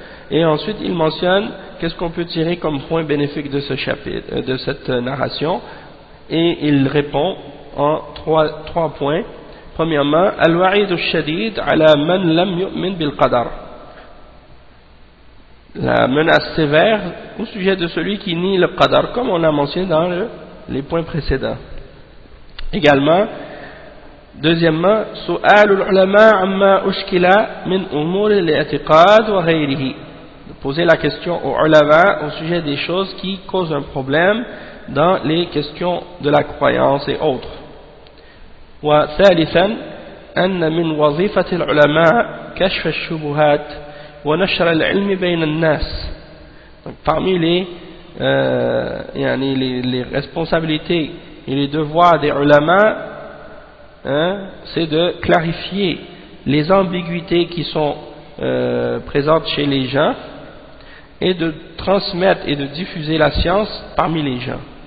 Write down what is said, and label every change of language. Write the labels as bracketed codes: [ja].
[fr] Et ensuite il mentionne qu'est-ce qu'on peut tirer comme point bénéfique de ce chapitre, de cette narration, et il répond en trois points. Premièrement, [ar] al-wa'id al-shadid ala man lam yu'min bil qadar, [fr] la menace sévère au sujet de celui qui nie le qadar, comme on a mentionné dans les points précédents. Également, Deuxièmement, [ar] سؤال العلماء عما أشكل من أمور الاعتقاد وغيره. [fr] Poser la question aux ulama au sujet des choses qui causent un problème dans les questions de la croyance et autres. [ar] وثالثا أن من وظيفة العلماء كشف الشبهات ونشر العلم بين الناس. [fr] Donc, parmi les responsabilités et les devoirs des ulama, c'est de clarifier les ambiguïtés qui sont présentes chez les gens et de transmettre et de diffuser la science parmi les gens.